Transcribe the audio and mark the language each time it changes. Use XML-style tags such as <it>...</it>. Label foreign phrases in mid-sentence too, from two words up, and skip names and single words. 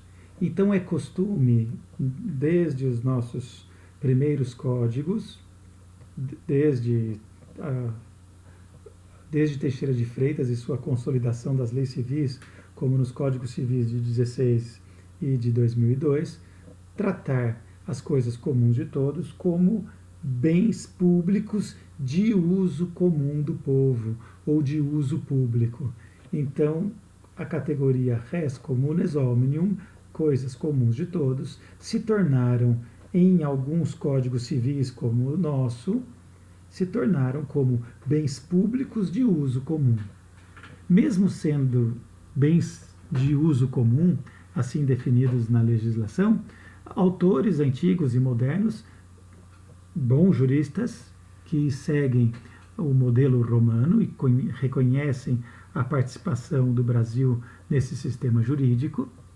<pt>Então é costume, desde os nossos primeiros códigos, desde Teixeira de Freitas e sua consolidação das leis civis, como nos Códigos Civis de 16 e de 2002, tratar as coisas comuns de todos como bens públicos de uso comum do povo, ou de uso público. Então, a categoria</pt> <la>res communes omnium,</la> <pt>coisas comuns de todos, se tornaram, em alguns códigos civis como o nosso, se tornaram como bens públicos de uso comum. Mesmo sendo bens de uso comum, assim definidos na legislação, autores antigos e modernos, bons juristas, que seguem o modelo romano e reconhecem a participação do Brasil nesse sistema jurídico,</pt>